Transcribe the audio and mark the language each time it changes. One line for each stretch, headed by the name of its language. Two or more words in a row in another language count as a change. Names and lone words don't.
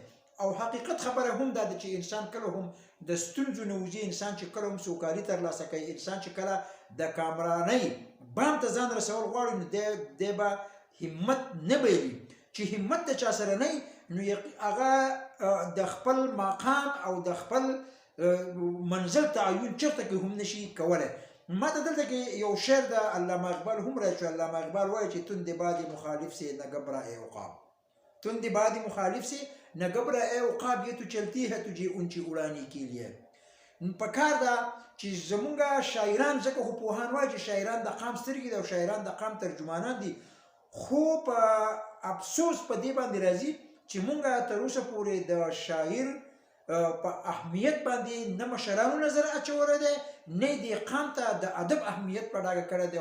Pashto: او حقیقت خبره هم دا ده چې انسان کله هم د ستونزو نه وځي، انسان چې کله هم سوکالي ترلاسه کوي، انسان چې کله د کامرانۍ بام ته ځان رسول غواړي نو دی به همت نه بایلي. چې همت د چا سره نه نو هغه د خپل مقام او د خپل منزل تعین چېرته کې هم نشي کولی. ما ته دلته کې یو شعر د علامه اقبال هم راځي چې علامه اقبال وایي چې
Urdu: تند باد مخالف سے نہ گھبرا اے عقاب، تند باد مخالف سے نہ گھبرا اے عقاب، یہ تو چلتی ہے تجھے اونچی اڑانے کے لیے.
Pashto: پکار ده چې زمونږ شاعران ځکه خو پوهان وایي چې شاعران د قام سترګې دي او شاعران د قام ترجمانان دي، خو په افسوس په دې باندې راځي چې مونږ تر اوسه پورې د شاعر په اهمیت باندې نه مشرانو نظر اچولی دی نه دې قام ته د ادب اهمیت په ډاګه کړی دی.